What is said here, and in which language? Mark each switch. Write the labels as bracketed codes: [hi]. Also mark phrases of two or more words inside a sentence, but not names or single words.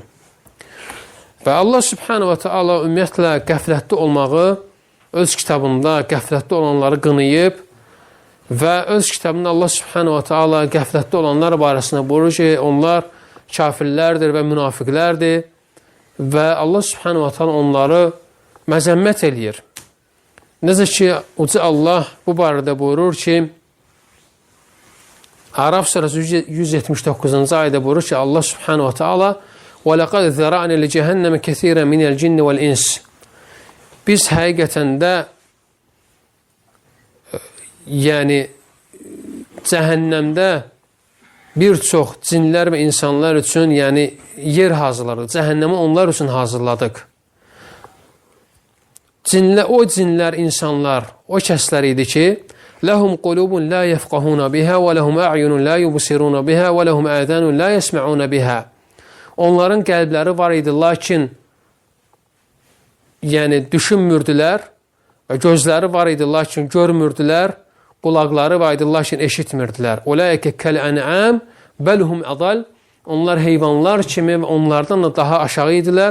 [az] Və [ar] الله سبحانه وتعالى [az] ümumiyyətlə qəflətli olmağı öz kitabında qəflətli olanları qınayıb və öz kitabında [ar] الله سبحانه وتعالى [az] qəflətli olanlar barəsində buyurur ki, onlar kafirlərdir və münafiqlərdir və [ar] الله سبحانه وتعالى [az] onları məzəmmət eləyir. Necə ki, Uca Allah bu barədə buyurur ki, Araf surəsi 179-cu ayədə buyurur ki, [ar] الله سبحانه وتعالى وَلَقَدْ ذَرَعْنَا لِجَهَنَّمَ كَثِيرًا مِنَ الْجِنِّ وَالْإِنسِ [az] Biz həqiqətən də yəni cəhənnəmdə bir çox cinlər və insanlar üçün yəni yer hazırladıq. Cəhənnəmi onlar üçün hazırladıq. O cinlər, insanlar, o kəslər idi ki, [ar] لَهُمْ قُلُوبٌ لَا يَفْقَهُونَ بِهَا وَلَهُمْ أَعْيُنٌ لَا يُبْصِرُونَ بِهَا وَلَهُمْ آذَانٌ لَا يَسْمَعُونَ بِهَا [az] Onların qəlbləri var idi, lakin yəni düşünmürdülər və gözləri var idi, lakin görmürdülər, qulaqları var idi, lakin eşitmirdilər. [ar] أولئك كالأنعام بل هم أضل [az] Onlar heyvanlar kimi və onlardan da daha aşağı idilər.